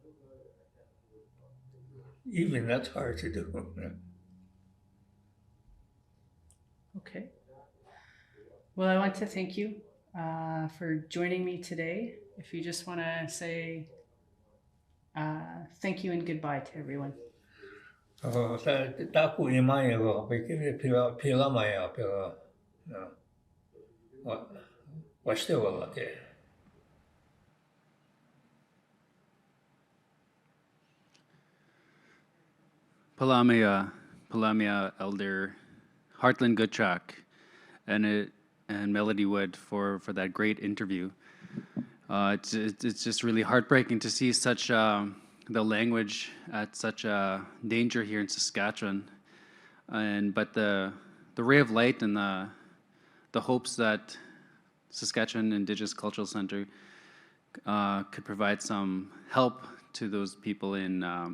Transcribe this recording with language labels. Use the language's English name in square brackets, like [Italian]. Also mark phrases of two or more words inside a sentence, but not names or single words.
[English] Even that's hard to do. Okay. Well, I want to thank you for joining me today. If you just want to say thank you and goodbye to everyone. [Lakota] Taku imaya ko, pila maya, pila, washte wala ke. [English] Palamia Elder Heartland Goodtrack and Melody Wood for that great interview. It's just really heartbreaking to see such the language at such a danger here in Saskatchewan, but the ray of light and the hopes that Saskatchewan Indigenous Cultural Centre could provide some help to those people in